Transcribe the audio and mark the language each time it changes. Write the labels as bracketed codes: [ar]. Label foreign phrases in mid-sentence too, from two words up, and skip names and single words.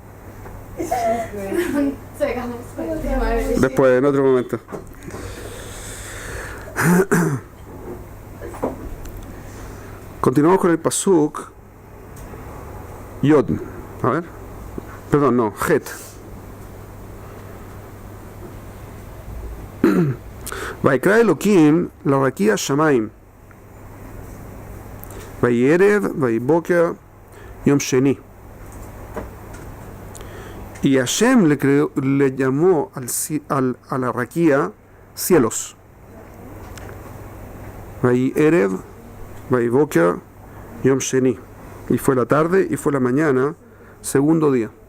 [es] Sigamos con el tema de Después, en otro momento. Continuamos con el [he] פסוק יוד. [es] A ver. Perdón, no, Het. [he] ויקרא אלהים לרקיע שמים. ויהי ערב ויהי בקר יום שני. [es] Y Hashem le llamó a la raquía cielos. [he] ויהי ערב ויהי בקר, יום שני. [es] Y fue la tarde y fue la mañana, segundo día.